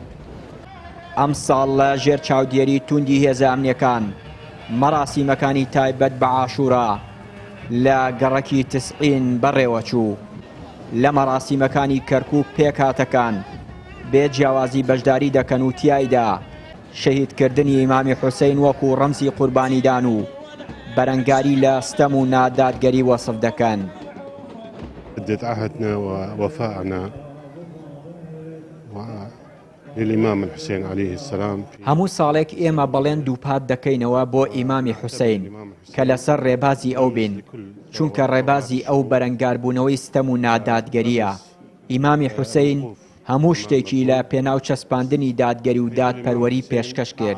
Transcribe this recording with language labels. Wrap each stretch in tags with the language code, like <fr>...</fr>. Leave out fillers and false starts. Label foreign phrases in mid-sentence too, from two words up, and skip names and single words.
<ckb>ئەم ساڵ لە ژێر چاودێری توندی هێزە ئەمنیەکان مەراسیمەکانی تایبەت بە عاشوڕا لە گەڕەکی تسعین بەڕێوە چوو. لە مەراسیمەکانی کەرکووک پێکهاتەکان بێجیاوازی بەشداری دەکەن و تیایدا شەهیدکردنی ئیمامی حوسەین وەکو ڕەمزی قوربانیدان و بەرەنگاری لە ستەم و نادادگەری وەسف دەکەن.</ckb> <ar>جدد عهدنا ووفاءنا للإمام الحسين عليه السلام.</ar> <ckb>هەموو ساڵێک ئێمە بەڵێن دووپات دەکەینەوە بۆ ئیمامی حوسەین کە لەسەر ڕێبازی ئەو بین، چونکە ڕێبازی ئەو بەرەنگاربوونەوەی ستەم و نادادگەریە. ئیمامی حوسەین هەموو شتێکی لە پێناو چەسپاندنی دادگەری و دادپەروەری پێشکەش کرد.</ckb>